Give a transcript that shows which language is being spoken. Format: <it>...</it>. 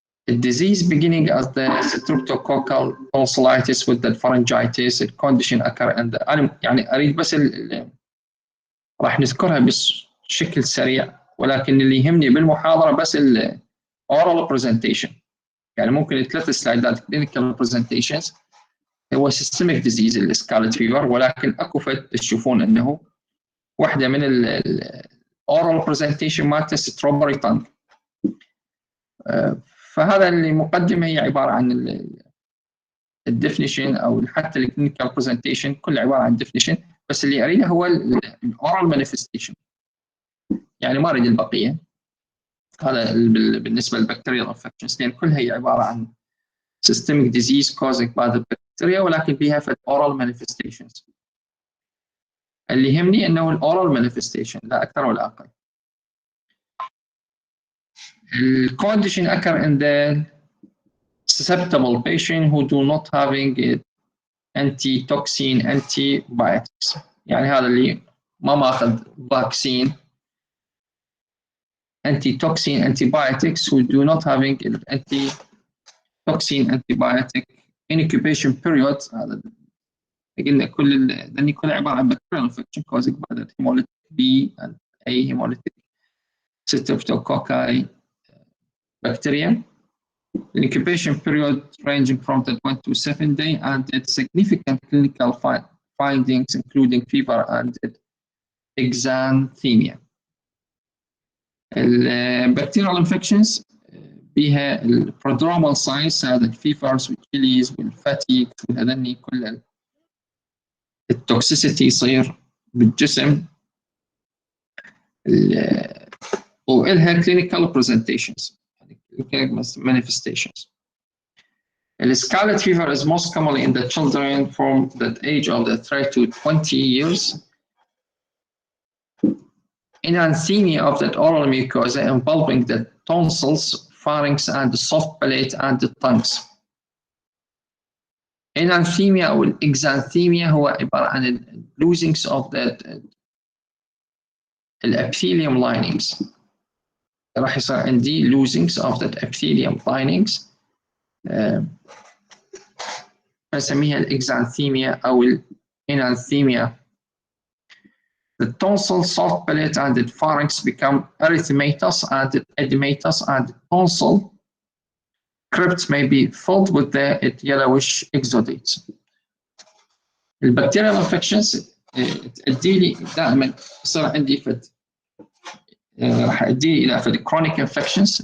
<en>the disease beginning as the streptococcal tonsillitis with the pharyngitis.</en> <ar>الكونديشن</ar> <en>occur and</en> <ar>أنا يعني أريد بس راح نذكرها بشكل سريع، ولكن اللي يهمني بالمحاضرة بس ال oral presentation. يعني ممكن 3 سلايدات clinical presentations هو systemic disease السكارلت فيفر، ولكن اكو تشوفون انه واحدة من ال oral presentation مالته strawberry tongue. فهذا اللي مقدمة هي عبارة عن الديفينيشن او حتى الكلينيكال برزنتيشن كله عبارة عن definition، بس اللي اريده هو الاورال مانيفستيشن، يعني ما اريد البقية. هذا بالنسبة للبكتيريال انفكشنز، لان كلها هي عبارة عن</ar> <en>systemic disease caused by the bacteria،</en> <ar>ولكن فيها oral manifestations. اللي يهمني انه الاورال manifestation لا اكثر ولا اقل.</ar> <en>الكونديشن occur in the susceptible patient who do not having anti-toxin antibiotics.</en> <ar>يعني هذا اللي ما ماخذ</ar> <en>vaccine anti-toxin antibiotics who do not having anti-toxin antibiotic incubation period.</en> <ar>هذا قلنا كل عبارة عن</ar> <en>bacterial infection caused by the hemolytic B and A hemolytic streptococci bacteria. The incubation period ranging from 1 to 7 days, and its significant clinical findings including fever and exanthemia. Bacterial infections بها prodromal signs هذا الفيفرز والكيليز والفاتيك</en> <ar>وهذني كل</ar> <en>التوكسيسيتي</en> <ar>يصير بالجسم، وإلها</ar> <en>clinical presentations manifestations. The scarlet fever is most commonly in the children from the age of 3 to 20 years. Enanthemia of the oral mucosa involving the tonsils, pharynx, and the soft palate and the tongues. Enanthemia أو exanthemia</en> <ar>هو عبارة عن</ar> <en>losings of the epithelium linings.</en> <ar>راح يصير عندي</ar> <en>losings of the epithelium linings،</en> <ar>نسميها</ar> <en>الإكزانثيميا أو الإنانثيميا. The tonsil, soft palate, and the pharynx become erythematous and edematous, and the tonsil crypts may be filled with the yellowish exudates.</en> <ar>البكتيريال infections تؤدي لي دائما يصير عندي راح تؤدي الى chronic infections.</ar>